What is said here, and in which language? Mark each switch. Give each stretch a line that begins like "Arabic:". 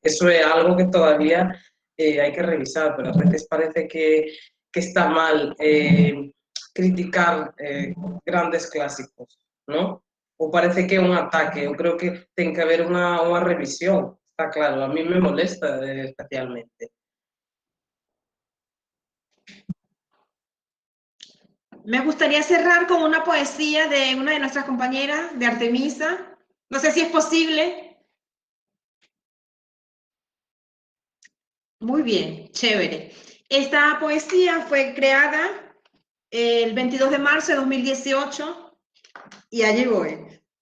Galician: Eso é algo que todavía hai que revisar, pero a veces parece que está mal criticar grandes clásicos, ¿no? Ou parece que é un ataque. Eu creo que ten que haber unha revisión, está claro.
Spanish: A mí me molesta especialmente. Me gustaría cerrar con una poesía de una de nuestras compañeras, de Artemisa. No sé si es posible. Muy bien, chévere. Esta poesía fue creada el 22 de marzo de 2018 y allí voy.